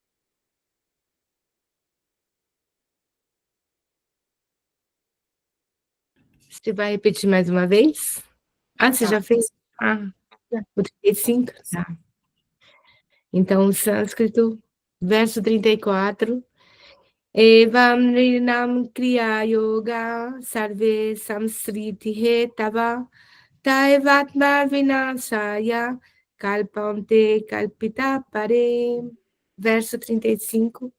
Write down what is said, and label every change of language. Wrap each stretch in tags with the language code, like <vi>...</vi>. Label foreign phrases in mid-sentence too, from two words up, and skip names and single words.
<pt>Você vai repetir mais uma vez? Você já fez? O 35? Tá. Então, o sânscrito, verso 34.</pt> <sa>एवं नृणां क्रिया योग सर्वे संसृति हेतव तैवात्म विनाशाय कल्पंते कल्पिता परे.</sa> <pt>Verso 35.</pt>